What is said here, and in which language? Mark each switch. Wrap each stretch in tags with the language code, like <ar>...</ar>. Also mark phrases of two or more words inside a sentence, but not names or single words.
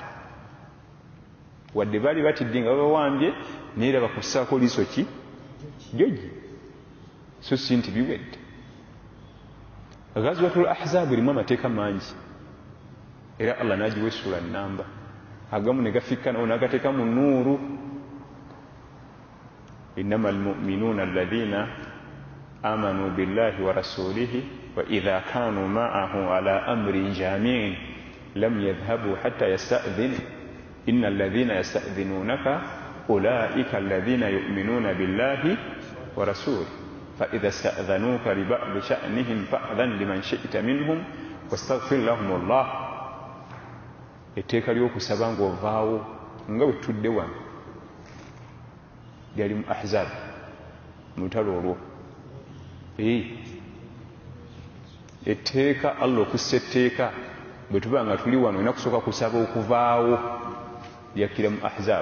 <lg>Wadde baali batidde nga babawambye naye era bakussaako liiso ki jogi, so si nti biwedde. Ghazwatul Ahzab erimu amateeka mangi, era Allah n'agiwa essula nnamba, agamu ne gafikka nawo n'agateeka mu nuuru.</lg> <ar>إنما المؤمنون الذين آمنوا بالله ورسوله وإذا كانوا معه على أمر جامع لم يذهبوا حتى يستأذنوه إن الذين يستأذنونك أولئك الذين يؤمنون بالله ورسوله فإذا استأذنوك لبعض شأنهم فأذن لمن شئت منهم واستغفر لهم الله.</ar> <lg>Etteeka ly'okusaba ng'ovaawo nga bwe tudde wano lyali mu Ahzab, mu lutalo olwo. Etteeka Allah okussa etteeka bwe tuba nga tuli wano olina kusooka kusaba okuvaawo, lyakkira mu Ahzab.</lg>